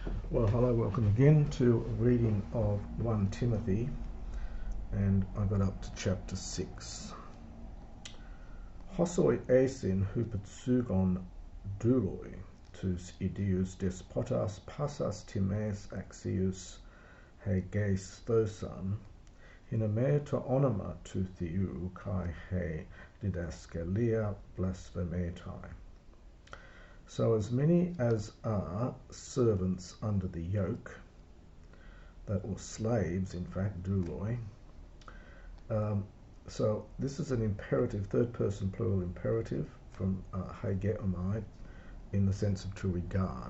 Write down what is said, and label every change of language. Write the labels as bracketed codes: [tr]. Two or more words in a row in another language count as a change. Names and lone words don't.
[en] Well, hello, welcome again to a reading of 1 Timothy, and I got up to chapter 6. [el] Ὅσοι εἰσὶν ὑπὸ ζυγὸν δοῦλοι τοὺς ἰδίους δεσπότας πάσης τιμῆς ἀξίους ἡγείσθωσαν ἵνα μὴ τὸ ὄνομα τοῦ θεοῦ καὶ ἡ διδασκαλία βλασφημῆται. [en] So as many as are servants under the yoke, or slaves, in fact, douloi. So this is an imperative, third person plural imperative from hageomai, in the sense of to regard.